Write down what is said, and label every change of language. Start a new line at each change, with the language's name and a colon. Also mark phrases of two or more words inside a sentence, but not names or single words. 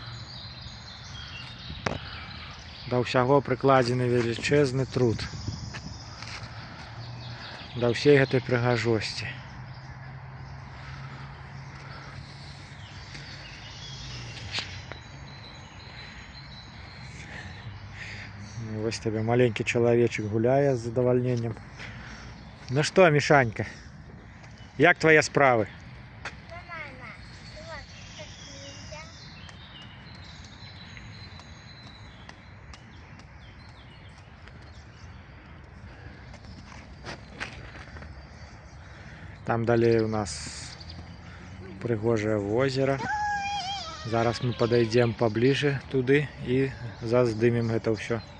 Belarusian: Да ўсяго прыкладзены велічэзны труд. Да ўсей гэтай прыгажосці. Вось
Russian: тебе маленький
Belarusian: чалавечак гуляе з задавальненнем. Ну што, Мішанька, як твае справы?
Russian: Нормально. Вот, так нельзя.
Belarusian: Там далей у нас прыгожае возера. Зараз мы падойдзем пабліжэ туды і заздымем гэта ўсё.